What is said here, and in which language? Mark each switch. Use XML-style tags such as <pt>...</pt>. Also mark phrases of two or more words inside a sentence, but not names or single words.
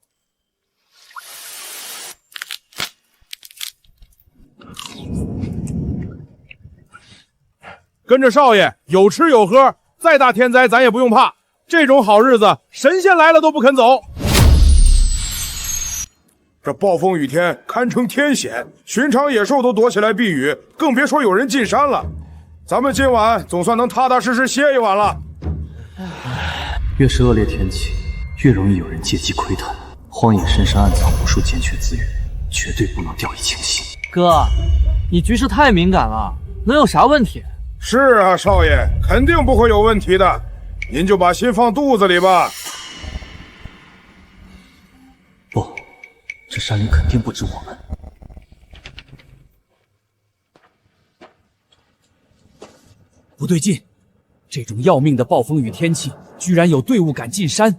<zh>跟着少爷有吃有喝，再大天灾咱也不用怕。这种好日子，神仙来了都不肯走。这暴风雨天堪称天险，寻常野兽都躲起来避雨，更別說有人進山了。咱們今晚總算能踏踏實實歇一晚了。越是惡劣天氣，越容易有人借機窺探。荒野深山暗藏無數堅缺資源，絕對不能掉以輕心。哥，你局勢太敏感了，能有啥問題？是啊，少爺，肯定不會有問題的。您就把心放肚子裡吧。不，這山林肯定不止我們。不對勁，這種要命的暴風雨天氣，居然有隊伍敢進山。</zh>